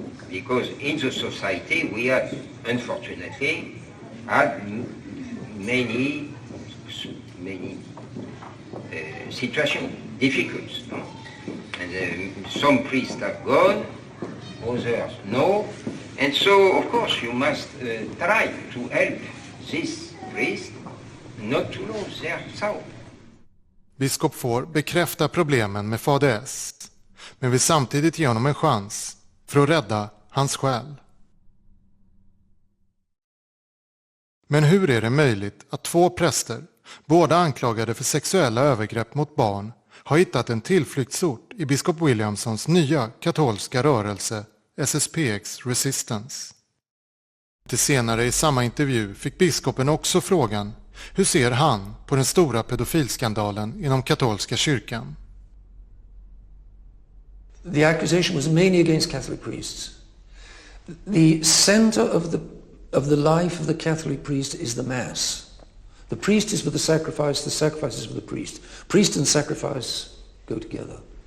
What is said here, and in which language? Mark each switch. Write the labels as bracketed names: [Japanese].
[English] Because in the society we have, unfortunately, had many situations, difficult. No? And some priests have gone, others no. And so, of course, you must try to help this priest not to lose their soul. [Swedish] Biskop Faure bekräftar problemen med Fader S, men vill samtidigt ge honom en chans för att rädda hans själ. Men hur är det möjligt att två präster, båda anklagade för sexuella övergrepp mot barn, har hittat en tillflyktsort i biskop Williamsons nya katolska rörelse SSPX Resistance? Lite senare i samma intervju fick biskopen också frågan: hur ser han på den stora pedofilskandalen inom katolska kyrkan? [English] The accusation was mainly against Catholic priests. The center of the life of the Catholic priest is the Mass. The priest is with the sacrifice is with the priest. Priest and sacrifice go together.